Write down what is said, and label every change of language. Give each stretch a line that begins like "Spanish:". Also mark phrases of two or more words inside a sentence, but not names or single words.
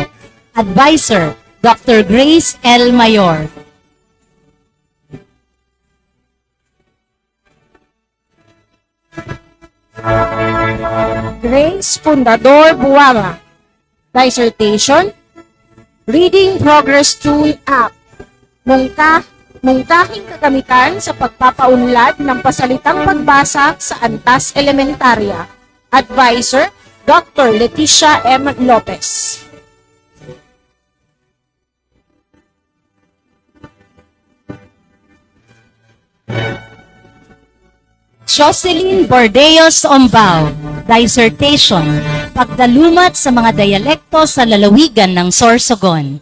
English: Advisor, Dr. Grace L. Mayor. Grace Fundador Buanga. Dissertation, Reading Progress Tool App.
Filipino: Mungtahing kagamitan sa pagpapaunlad ng pasalitang pagbasa sa Antas Elementarya.
English: Advisor, Dr. Leticia M. Lopez.
Filipino: Jocelyn Bordeos Ombao, dissertation, pagdalumat sa mga dialekto sa lalawigan ng Sorsogon.